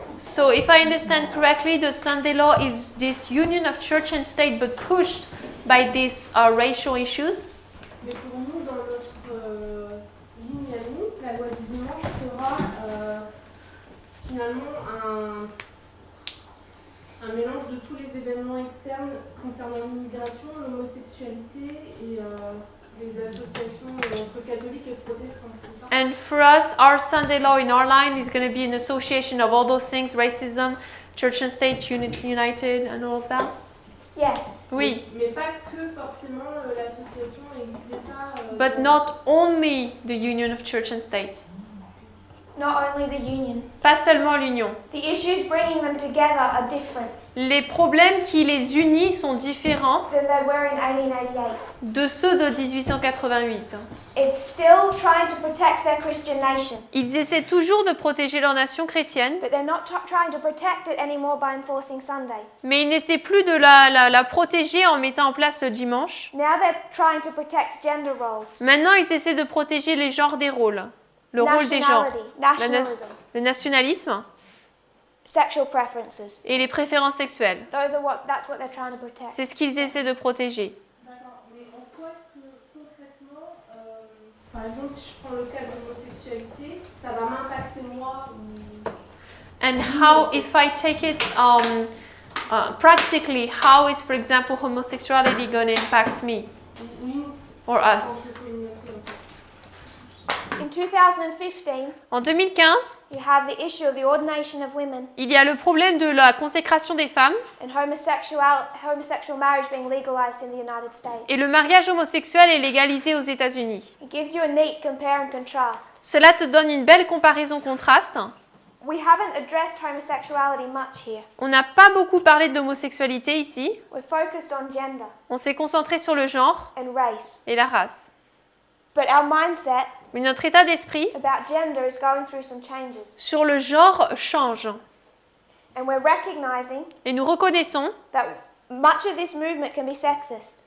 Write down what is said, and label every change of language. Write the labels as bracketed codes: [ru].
[en] So, if I understand correctly, the Sunday law is this union of church and state, but pushed by these racial issues. [fr] Mais pour nous, dans notre ligne à nous, la loi du dimanche sera finalement un mélange de tous les événements externes concernant l'immigration, l'homosexualité et les associations entre catholiques et protestants, c'est ça? [en] And for us, our Sunday law in our line is going to be an association of all those things, racism, church and state, united, and all of that. Yes. [fr] Oui, Mais pas que forcément l'association Église-État. [en] but not only the union of church and state. Not only the union. [fr] Pas seulement l'union. [en] The issues bringing them together are different [fr] Les problèmes qui les unissent sont différents [en] than they were in 1888. [fr] de ceux de 1888. [en] It's still trying to protect their Christian nation, [fr] Ils essaient toujours de protéger leur nation chrétienne, [en] but they're not trying to protect it anymore by enforcing Sunday. [fr] mais ils n'essaient plus de la protéger en mettant en place le dimanche. [en] Now they're trying to protect gender roles, [fr] Maintenant, ils essaient de protéger les genres des rôles, le rôle des genres, [en] nationalism, [fr] le nationalisme [en] sexual preferences. [fr] et les préférences sexuelles. [en] That's what they're trying to protect. [fr] C'est ce qu'ils essaient de protéger. D'accord, mais en quoi est-ce que concrètement, par exemple, si je prends le cas de l'homosexualité, ça va m'impacter moi ou... [en] And how, if I take it practically, how is, for example, homosexuality going to impact me [fr] nous [en] or [fr] en [en] us? [fr] tant que communauté, en fait. [en] In 2015, [fr] En 2015, [en] you have the issue of the ordination of women [fr] il y a le problème de la consécration des femmes [en] and homosexual marriage being legalized in the United States. [fr] et le mariage homosexuel est légalisé aux États-Unis. [en] It gives you a neat compare and contrast. [fr] Cela te donne une belle comparaison-contraste. [en] We haven't addressed homosexuality much here. [fr] On n'a pas beaucoup parlé de l'homosexualité ici. [en] We're focused on gender [fr] On s'est concentré sur le genre [en] and race. [fr] et la race. [en] But our mindset [fr] Mais notre état d'esprit [en] about gender is going through some changes. [fr] sur le genre change. [en] And we're recognizing [fr] Et nous reconnaissons [en] that much of this movement can be sexist,